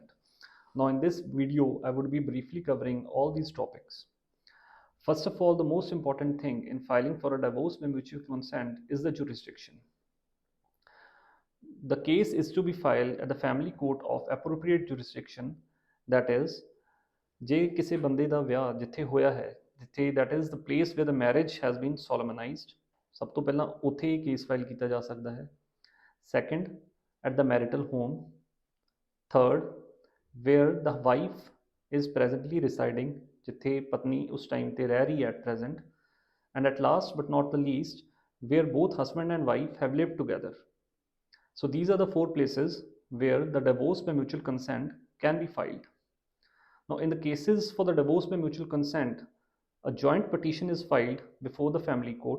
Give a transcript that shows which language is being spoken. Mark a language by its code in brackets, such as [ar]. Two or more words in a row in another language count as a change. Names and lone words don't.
[en] Now in this video I would be briefly covering all these topics. First of all, the most important thing in filing for a divorce by mutual consent is the jurisdiction. The case is to be filed at the family court of appropriate jurisdiction, that is, [pa] ਜੇ ਕਿਸੇ ਬੰਦੇ ਦਾ ਵਿਆਹ ਜਿੱਥੇ ਹੋਇਆ ਹੈ, ਜਿੱਥੇ [en] that is the place where the marriage has been solemnized, [pa] ਸਭ ਤੋਂ ਪਹਿਲਾਂ ਉੱਥੇ ਹੀ ਕੇਸ ਫਾਈਲ ਕੀਤਾ ਜਾ ਸਕਦਾ ਹੈ. [en] Second, at the marital home. Third, where the wife is presently residing, [pa] ਜਿੱਥੇ ਪਤਨੀ ਉਸ ਟਾਈਮ ਤੇ ਰਹਿ ਰਹੀ ਹੈ [en] at present. And at last but not the least, where both husband and wife have lived together. So these are the four places where the divorce by mutual consent can be filed. Now in the cases for the divorce by mutual consent, a joint petition is filed before the family court.